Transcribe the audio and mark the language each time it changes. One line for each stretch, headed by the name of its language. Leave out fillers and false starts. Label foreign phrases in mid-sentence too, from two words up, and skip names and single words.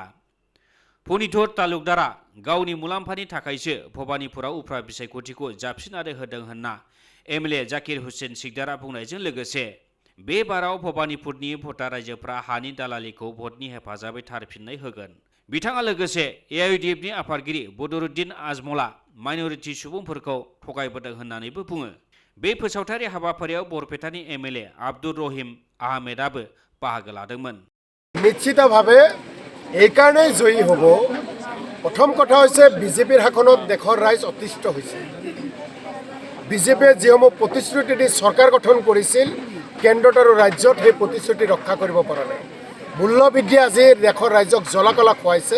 Bodo: पुनिधर तालुकदारा गावनि मुलाम्फानि थाखायसो भबानिपुराव उफ्रा बिसायख'थिखौ जाबसिननानै होदों होनना एमएलए जाकिर हुसेन सिकदारा बुंनायजों लोगोसे बे बाराव भबानिपुरनि भटार रायजोफ्रा हानि दालालिखौ भटनि हेफाजाबै थारफिननाय होगोन। बिथाङा लोगोसे एआइडिएफनि आफादगिरि बदरुद्दिन आजमला माइनरिटि सुबुंफोरखौ थगायबोदों होननानैबो बुङो। बे फोसावथायारि हाबाफारियाव बरपेटानि एमएलए आब्दुर रहिम आहमेदाबो बाहागो लादोंमोन।
Assamese: নিশ্চিতভাৱে এইকাৰণে জয়ী হ'ব। প্ৰথম কথা হৈছে বিজেপিৰ শাসনত দেশৰ ৰাইজ অতিষ্ঠ হৈছে। বিজেপিয়ে যিসমূহ প্ৰতিশ্ৰুতি দি চৰকাৰ গঠন কৰিছিল কেন্দ্ৰত আৰু ৰাজ্যত সেই প্ৰতিশ্ৰুতি ৰক্ষা কৰিব পৰা নাই। মূল্যবৃদ্ধি আজি দেশৰ ৰাইজক জ্বলা-কলা খুৱাইছে।